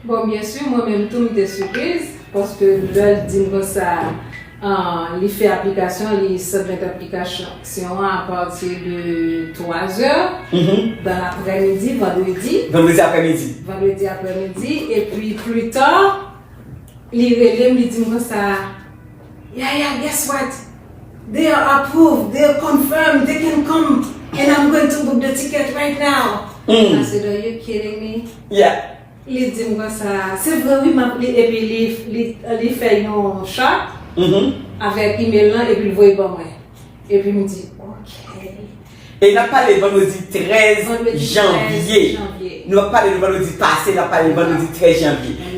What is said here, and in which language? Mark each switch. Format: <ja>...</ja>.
<fr>Bon, bien sûr, moi-même, tout m'était surprise, parce que le dit comme ça, il fait application, il submet application à partir de 3 heures, dans l'après-midi, vendredi après-midi, et puis plus tard, il relève, il dit comme ça,</fr> <en>yeah, guess what? They are approved, they are confirmed, they can come, and I'm going to book the ticket right now. I said, are you kidding me? Yeah.</en> <fr>Il dit comme ça, c'est vrai, oui, et puis il fait un chat avec email là, et puis il voit pour moi. Et puis il me dit, ok. Et il a parlé le vendredi 13 janvier. Nous avons parlé le vendredi passé, il a parlé le vendredi 13 janvier.</fr>